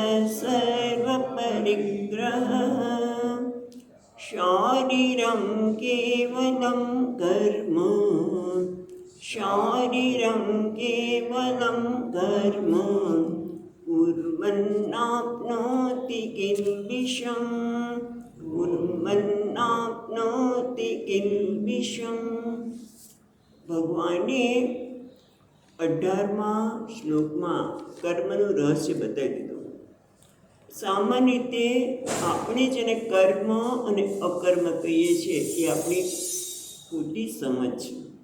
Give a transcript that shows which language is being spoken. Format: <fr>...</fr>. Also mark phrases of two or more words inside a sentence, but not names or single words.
<sa>सर्वपरिग्रहः शारीरं केवलं कर्म शारीरं केवलं कर्म कुर्वन्नाप्नोति किल्बिषम् कुर्वन्नाप्नोति किल्बिषम्।</sa> <gu>ભગવાને 18મા શ્લોકમાં કર્મનું રહસ્ય બતાવી દીધું. સામાન્ય રીતે આપણે જેને કર્મ અને અકર્મ કહીએ છીએ એ આપણી ખોટી સમજ છે.</gu>